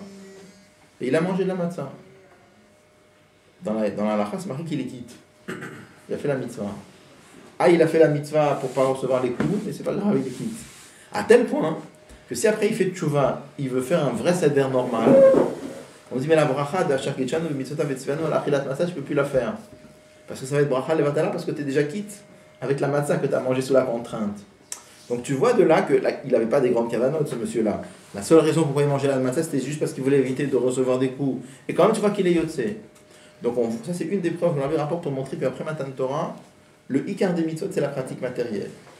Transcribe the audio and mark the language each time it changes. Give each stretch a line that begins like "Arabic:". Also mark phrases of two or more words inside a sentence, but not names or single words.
French: Et il a mangé de la matzah. Dans la halakha, c'est marqué qu'il est quitte. Il a fait la mitzvah. Ah, il a fait la mitzvah pour ne pas recevoir les coups, mais c'est pas grave, il est quitte. À tel point que si après il fait tchouva, il veut faire un vrai seder normal, on dit mais la bracha de
Hebrew: שקידשנו מצוות וציוונו על אכילת מצה,
French: tu peux plus la faire. Parce que ça va être
Hebrew: ברכה לבטלה,
French: parce que tu es déjà quitte avec la matzah que tu as mangé sous la contrainte. Donc tu vois de là qu'il n'avait pas des grandes cavanotes, ce monsieur-là. La seule raison pourquoi il mangeait la matzah, c'était juste parce qu'il voulait éviter de recevoir des coups. Et quand même, tu vois qu'il est yotse. Donc ça, c'est une des preuves que l'on avait rapport pour montrer qu'après
Hebrew: מתן תורה,
French: le ikar des mitzvot, c'est la pratique matérielle.